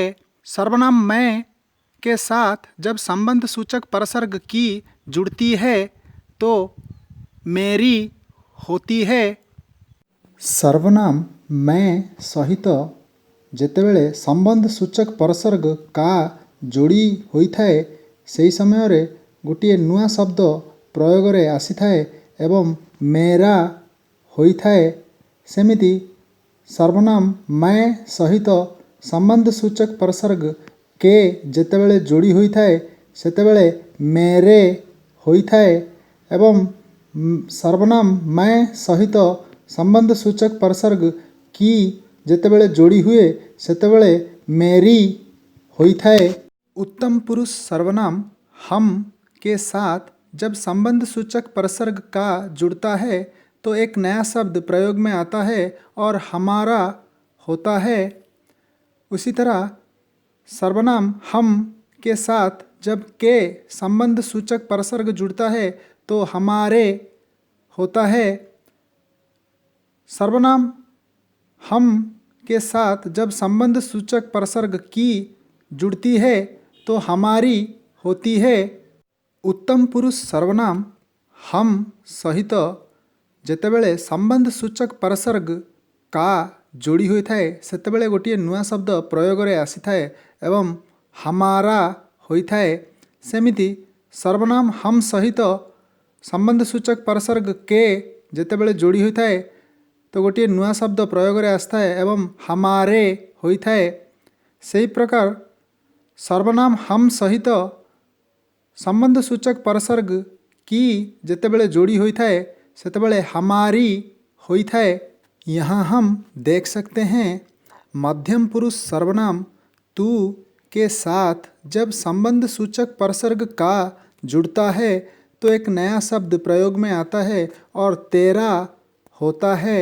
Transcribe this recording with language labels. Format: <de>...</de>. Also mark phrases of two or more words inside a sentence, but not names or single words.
<hi>सर्वनाम मैं के साथ जब संबंध सूचक परसर्ग की जुड़ती है तो मेरी होती है।</hi> <or>ସର୍ବନାମ ମୈ ସହିତ ଯେତେବେଳେ ସମ୍ବନ୍ଧ ସୂଚକ ପରସର୍ଗ କା ଯୋଡ଼ି ହୋଇଥାଏ ସେହି ସମୟରେ ଗୋଟିଏ ନୂଆ ଶବ୍ଦ ପ୍ରୟୋଗରେ ଆସିଥାଏ ଏବଂ ମେରା ହୋଇଥାଏ। ସେମିତି ସର୍ବନାମ ମୈ ସହିତ ସମ୍ବନ୍ଧ ସୂଚକ ପ୍ରସର୍ଗ କେ ଯେତେବେଳେ ଯୋଡ଼ି ହୋଇଥାଏ ସେତେବେଳେ ମେରେ ହୋଇଥାଏ ଏବଂ ସର୍ବନାମ ମୈ ସହିତ ସମ୍ବନ୍ଧ ସୂଚକ ପ୍ରସର୍ଗ କି ଯେତେବେଳେ ଯୋଡ଼ି हुए ସେତେବେଳେ मेरी ହୋଇଥାଏ।</or> <hi>उत्तम पुरुष सर्वनाम हम के साथ जब संबंध सूचक प्रसर्ग का जुड़ता है तो एक नया शब्द प्रयोग में आता है और हमारा होता है। उसी तरह सर्वनाम हम के साथ जब के संबंध सूचक प्रसर्ग जुड़ता है तो हमारे होता है। सर्वनाम हम के साथ जब संबंध सूचक प्रसर्ग की जुड़ती है तो हमारी होती है।</hi> <or>ଉତ୍ତମ ପୁରୁଷ ସର୍ବନାମ ହମ ସହିତ ଯେତେବେଳେ ସମ୍ବନ୍ଧ ସୂଚକ ପ୍ରସର୍ଗ କା ଯୋଡ଼ି ହୋଇଥାଏ ସେତେବେଳେ ଗୋଟିଏ ନୂଆ ଶବ୍ଦ ପ୍ରୟୋଗରେ ଆସିଥାଏ ଏବଂ ହମାରା ହୋଇଥାଏ। ସେମିତି ସର୍ବନାମ ହମ ସହିତ ସମ୍ବନ୍ଧ ସୂଚକ ପ୍ରସର୍ଗ କେ ଯେତେବେଳେ ଯୋଡ଼ି ହୋଇଥାଏ ତ ଗୋଟିଏ ନୂଆ ଶବ୍ଦ ପ୍ରୟୋଗରେ ଆସିଥାଏ ଏବଂ ହମାରେ ହୋଇଥାଏ। ସେହି ପ୍ରକାର ସର୍ବନାମ ହମ ସହିତ ସମ୍ବନ୍ଧ ସୂଚକ ପ୍ରସର୍ଗ କି ଯେତେବେଳେ ଯୋଡ଼ି ହୋଇଥାଏ ସେତେବେଳେ हमारी ହୋଇଥାଏ।</or> <hi>यहाँ हम देख सकते हैं मध्यम पुरुष सर्वनाम तू के साथ जब संबंध सूचक प्रसर्ग का जुड़ता है तो एक नया शब्द प्रयोग में आता है और तेरा होता है।</hi>